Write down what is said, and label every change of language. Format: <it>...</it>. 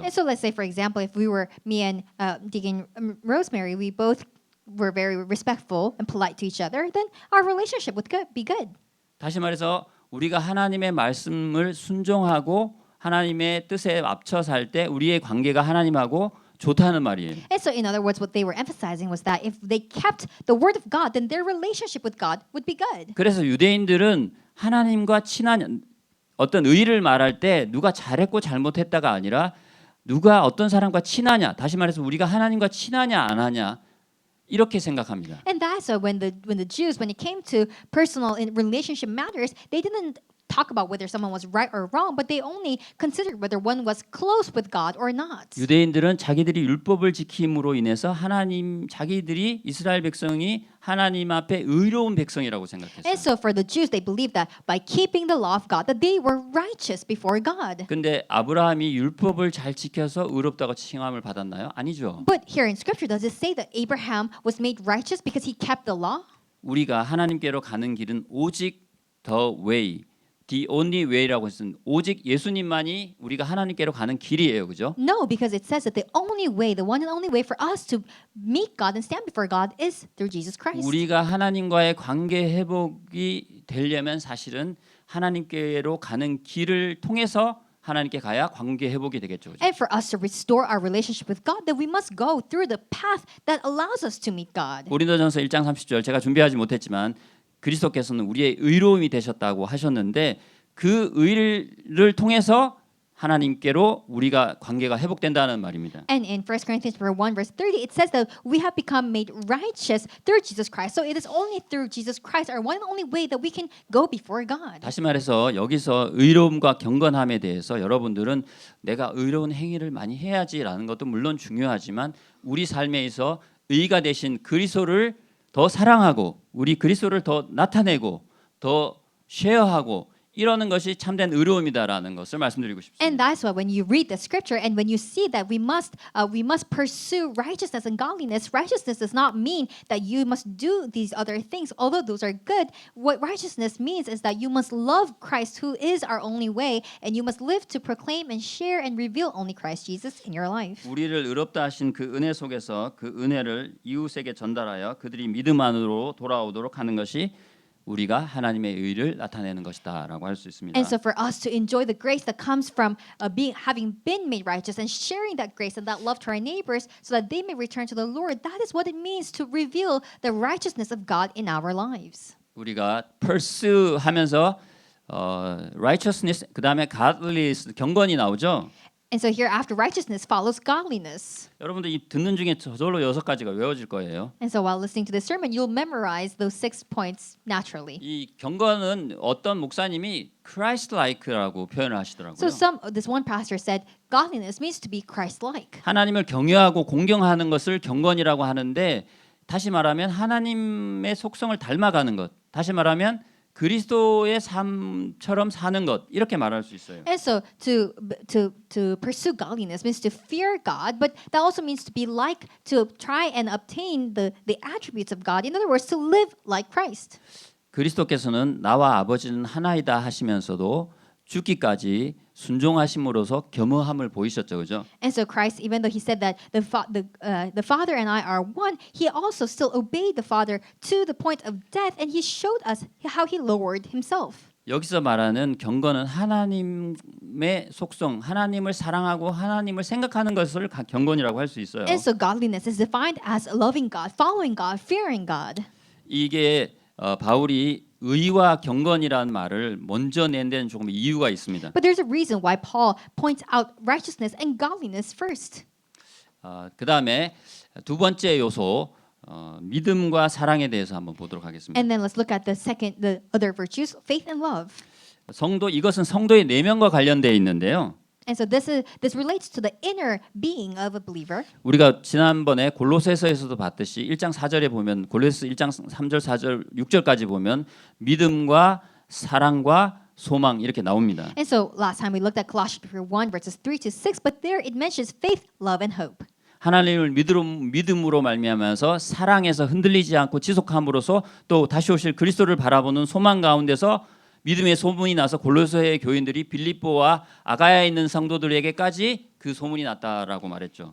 <en>And so let's say, for example, if we were me and Deacon Rosemary, we both we're very respectful and polite to each other, then our relationship would be good.</en> <ko>다시 말해서 우리가 하나님의 말씀을 순종하고 하나님의 뜻에 앞서 살 때 우리의 관계가 하나님하고 좋다는 말이에요.</ko> <en>And so, in other words, what they were emphasizing was that if they kept the word of God, then their relationship with God would be good.</en> <ko>그래서 유대인들은 하나님과 친한 어떤 의의를 말할 때 누가 잘했고 잘못했다가 아니라 누가 어떤 사람과 친하냐, 다시 말해서 우리가 하나님과 친하냐 안 하냐 이렇게 생각합니다.</ko> <en>And that's why when the Jews, when it came to personal and relationship matters, they didn't talk about whether someone was right or wrong, but they only considered whether one was close with God or not.</en> <ko>유대인들은 자기들이 율법을 지킴으로 인해서 자기들이 이스라엘 백성이 하나님 앞에 의로운 백성이라고 생각했어요.</ko> <en>And so for the Jews, they believed that by keeping the law of God, that they were righteous before God.</en> <ko>근데 아브라함이 율법을 잘 지켜서 의롭다고 칭함을 받았나요? 아니죠.</ko> <en>But here in Scripture, does it say that Abraham was made righteous because he kept the law?</en> <ko>우리가 하나님께로 가는 길은 오직</ko> <en>the way, the only way</en> <ko>라고 했으면 오직 예수님만이 우리가 하나님께로 가는 길이에요, 그죠?</ko> <en>No, because it says that the only way, the one and only way for us to meet God and stand before God is through Jesus Christ.</en> <ko>우리가 하나님과의 관계 회복이 되려면 사실은 하나님께로 가는 길을 통해서 하나님께 가야 관계 회복이 되겠죠. 그죠?</ko> <en>And for us to restore our relationship with God, then we must go through the path that allows us to meet God.</en> <ko>고린도전서 1장 30절 제가 준비하지 못했지만 그리스도께서는 우리의 의로움이 되셨다고 하셨는데 그 의를 통해서 하나님께로 우리가 관계가 회복된다는 말입니다.</ko> <en>And in 1 Corinthians 1 verse 30, it says that we have become made righteous through Jesus Christ. So it is only through Jesus Christ, our one and only way, that we can go before God.</en> <ko>다시 말해서 여기서 의로움과 경건함에 대해서 여러분들은 내가 의로운 행위를 많이 해야지라는 것도 물론 중요하지만 우리 삶에 있어 의가 되신 그리스도를 더 사랑하고 우리 그리스도를 더 나타내고 더 쉐어하고 이러는 것이 참된 의로움이다라는 것을 말씀드리고 싶습니다.</ko> <en>And that's why when you read the scripture and when you see that we must pursue righteousness and godliness, righteousness does not mean that you must do these other things, although those are good. What righteousness means is that you must love Christ, who is our only way, and you must live to proclaim and share and reveal only Christ Jesus in your life.</en> <ko>우리를 의롭다 하신 그 은혜 속에서 그 은혜를 이웃에게 전달하여 그들이 믿음 안으로 돌아오도록 하는 것이 우리가 하나님의 의를 나타내는 것이다라고 할 수 있습니다.</ko> <en>And so for us to enjoy the grace that comes from having been made righteous and sharing that grace and that love to our neighbors so that they may return to the Lord, that is what it means to reveal the righteousness of God in our lives.</en> <ko>우리가 pursue 하면서 righteousness 그다음에 godliness 경건이 나오죠.</ko> <en>And so here after righteousness follows godliness.</en> <ko>여러분들 이 듣는 중에 저절로 6가지가 외워질 거예요.</ko> <en>And so while listening to this sermon, you'll memorize those 6 points naturally.</en> <ko>이 경건은 어떤 목사님이 Christ-like라고 표현을 하시더라고요.</ko> <en>So this one pastor said, godliness means to be Christ-like.</en> <ko>하나님을 경외하고 공경하는 것을 경건이라고 하는데 다시 말하면 하나님의 속성을 닮아가는 것. 다시 말하면 그리스도의 삶처럼 사는 것 이렇게 말할 수 있어요.</ko> <en>And so to pursue godliness means to fear God, but that also means to be like, to try and obtain the attributes of God. In other words, to live like Christ.</en> <ko>그리스도께서는 나와 아버지는 하나이다 하시면서도 죽기까지 순종하심으로써 겸허함을 보이셨죠, 그죠?</ko> <en>And so Christ, even though he said that the Father and I are one, he also still obeyed the Father to the point of death, and he showed us how he lowered himself.</en> <ko>여기서 말하는 경건은 하나님의 속성, 하나님을 사랑하고 하나님을 생각하는 것을 경건이라고 할 수 있어요.</ko> <en>And so godliness is defined as loving God, following God, fearing God.</en> <ko>이게 바울이 의와 경건이라는 말을 먼저 낸 데는 조금 이유가 있습니다.</ko> <en>But there's a reason why Paul points out righteousness and godliness first.</en> <ko>그 다음에 두 번째 요소 믿음과 사랑에 대해서 한번 보도록 하겠습니다.</ko> <en>And then let's look at the other virtues, faith and love.</en> <ko>이것은 성도의 내면과 관련되어 있는데요.</ko> <en>And so this relates to the inner being of a believer.</en> <ko>우리가 지난번에 골로새서에서도 봤듯이 1장 4절에 보면 골로새 1장 3절, 4절, 6절까지 보면 믿음과 사랑과 소망 이렇게 나옵니다.</ko> <en>And so last time we looked at Colossians 1 verses 3 to 6, but there it mentions faith, love, and hope.</en> <ko>하나님을 믿음으로 말미암아서 사랑에서 흔들리지 않고 지속함으로써 또 다시 오실 그리스도를 바라보는 소망 가운데서 믿음의 소문이 나서 골로새의 교인들이 빌립보와 아가야에 있는 성도들에게까지 그 소문이 났다라고 말했죠.</ko>